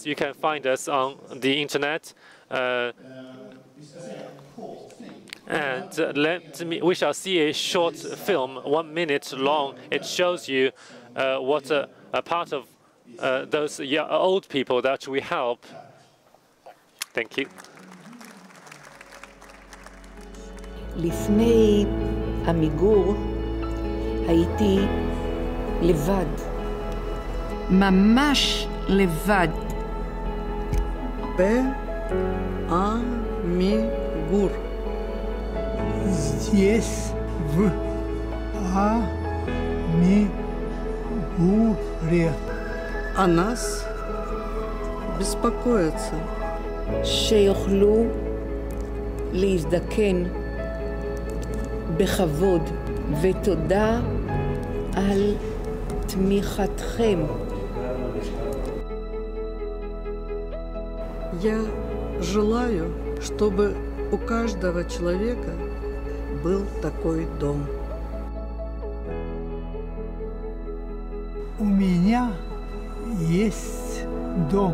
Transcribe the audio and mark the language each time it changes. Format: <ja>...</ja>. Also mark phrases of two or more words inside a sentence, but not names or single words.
<en>You can find us on the internet. And we shall see a short film, 1 minute long. It shows you what a part of those old people that we help. Thank you.</en> <he>לפני המיגור הייתי לבד. ממש לבד.</he> <ru>Амигур. Здесь, в Амигуре. О нас беспокоятся.</ru> <he>שיוכלו להזדקן בכבוד, ותודה על תמיכתכם.</he> <ru>Я желаю, чтобы у каждого человека был такой дом. У меня есть дом.</ru>